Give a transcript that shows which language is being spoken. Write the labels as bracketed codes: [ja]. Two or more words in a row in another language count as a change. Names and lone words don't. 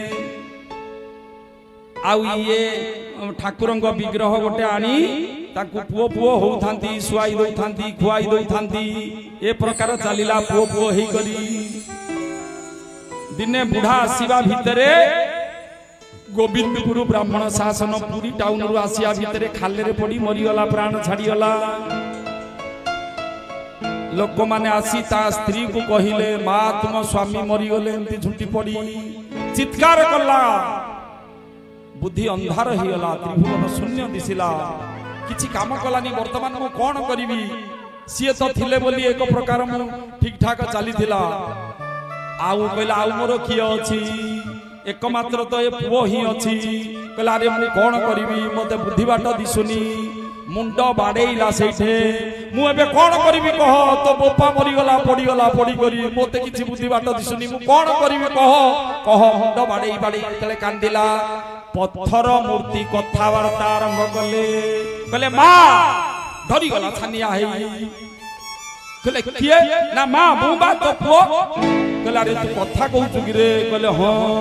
[or] ଆଉ ଏ ଠାକୁରଙ୍କ ବିଗ୍ରହ ଗୋଟେ ଆଣି ତାକୁ ପୁଅ ପୁଅ ହେଉଥାନ୍ତି ଶୁଆଇ ଦେଉଥାନ୍ତି ଖୁଆଇ ଦେଉଥାନ୍ତି ଏ ପ୍ରକାର ଚାଲିଲା ପୁଅ ପୁଅ ହେଇ କରି ଦିନେ ବୁଢ଼ା ଆସିବା ଭିତରେ ଗୋବିନ୍ଦପୁର ବ୍ରାହ୍ମଣ ଶାସନ ପୁରୀ ଟାଉନ ରୁ ଆସିବା ଭିତରେ ଖାଲ ରେ ପଡ଼ି ମରି ଗଲା ପ୍ରାଣ ଛାଡ଼ି ଗଲା ଲୋକ ମାନେ ଆସି ତା ସ୍ତ୍ରୀ କୁ କହିଲେ ମା ତୁମ ସ୍ୱାମୀ ମରି ଗଲେ ଏମିତି ଝୁଣ୍ଟି ପଡ଼ି ଚିତ୍କାର କଲା ବୁଦ୍ଧି ଅନ୍ଧାର ହି ଗଲା ତ୍ରିଭୁବନ ଶୂନ୍ୟ ଦିଶିଲା କିଛି କାମ କଲାନି ବର୍ତ୍ତମାନ ମୁଁ କଣ କରିବି ସିଏ ତ ଥିଲେ ବୋଲି ଏକ ପ୍ରକାର ମୁଁ ଠିକ ଠାକ ଚାଲି ଥିଲା ଆଉ କହିଲା ଆଉ ମୋର କିଏ ଅଛି ଏକମାତ୍ର ତୋ ଏ ପୁଅ ହି ଅଛି କହିଲା ରେ ମୁଁ କଣ କରିବି ମତେ ବୁଦ୍ଧି ବାଟ ଦିଶୁନି ମୁଣ୍ଡ ବାଡ଼େଇଲା ସେଠେ ମୁଁ ଏବେ କଣ କରିବି କହ ତୋ ବୋପା ମରି ଗଲା ପଡ଼ି କରି ମତେ କିଛି ବୁଦ୍ଧି ବାଟ ଦିଶୁନି ମୁଁ କଣ କରିବି କହ ମୁଣ୍ଡ ବାଡ଼େଇ ବାଡ଼େଇ ତଳେ କାନ୍ଦିଲା ପଥର ମୂର୍ତ୍ତି କଥାବାର୍ତ୍ତା ଆରମ୍ଭ କଲେ ମାଁ ଧରି ଗଲା ଛାନିଆ ହେ କଲେ କିଏ ନା ମାଁ ବୁବା ତୋ ପୁଅ କଲେ ଅରେ ତୁ କଥା କହୁ କି ରେ କଲେ ହଁ